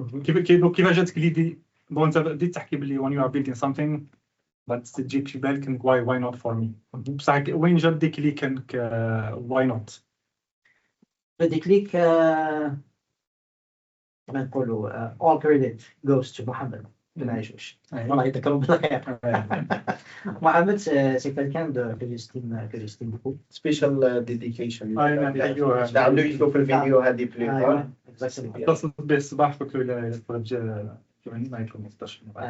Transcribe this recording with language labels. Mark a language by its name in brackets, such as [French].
[Arabic] كيف جاتك ليدي؟ انت بديت تحكي باللي [English] when you are building something [Arabic] بعد تجيك في بالك [English] why not for me. [Arabic] بصح وين جا الديكليك كانك [English] why not؟ [Arabic] الديكليك كما نقولوا [English] all credit goes to [Arabic] محمد بن عيشوش. الله يذكره بالخير. [French] Mohamed, c'est quelqu'un que j'estime beaucoup. [English] Special dedication. [Arabic] نعملوا يشوف الفيديو هذه بلي. اتصلت به الصباح قلت له إلا تخرج ما يكون مستشفى.